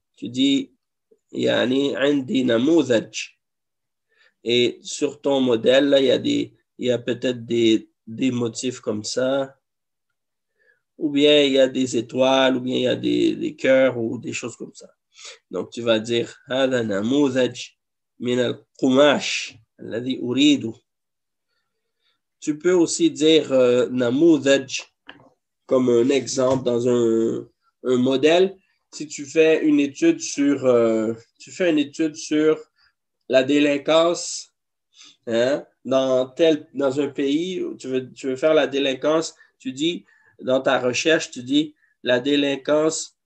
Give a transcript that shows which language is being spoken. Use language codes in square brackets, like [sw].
[fr] Tu dis, [ar] yani indi namoudhaj. [fr] Et sur ton modèle, là, il y a peut-être des motifs comme ça. Ou bien il y a des étoiles, ou bien il y a des cœurs ou des choses comme ça. Donc tu vas dire, [ar] هذا نموذج من القماش الذي أريده. [fr] Tu peux aussi dire namoudhaj comme un exemple dans un modèle. Si tu fais une étude sur la délinquance, hein, dans un pays où tu veux faire la délinquance, tu dis dans ta recherche, tu dis la délinquance